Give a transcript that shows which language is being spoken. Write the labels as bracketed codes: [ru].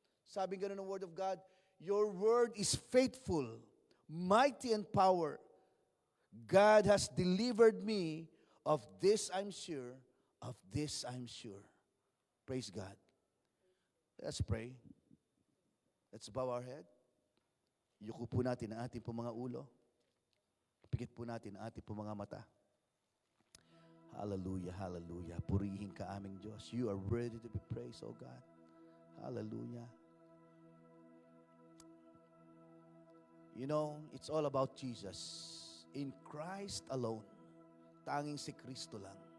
[tl] Sabi nga ng [en] Word of God, your word is faithful, mighty in power. God has delivered me of this I'm sure. Of this I'm sure. Praise God. Let's pray. Let's bow our head. [tl] Yuko po natin ang ating po mga ulo. Pikit po natin ang ating po mga mata. Hallelujah, hallelujah. Purihin ka aming Diyos. [en] You are worthy to be praised, O God. Hallelujah. You know, it's all about Jesus. In Christ alone. [tl] Tanging si Kristo lang.